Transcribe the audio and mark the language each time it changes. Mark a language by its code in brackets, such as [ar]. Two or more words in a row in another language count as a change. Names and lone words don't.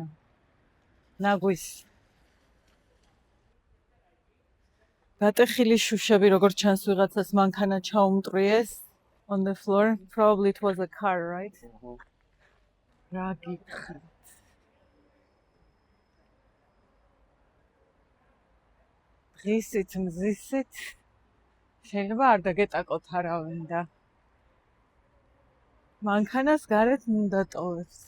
[ka] ნაგვის გატეხილი შუშები, როგორც ჩანს ვიღაცას მანქანა ჩაუმტვრიეს [en] on the floor. Probably it was a car, right? [ka] რა გითხრათ? დღისით მზისით შეიძლება არ დაგეტაკოთ არავინ და მანქანას გარეთ უნდა ტოვებს.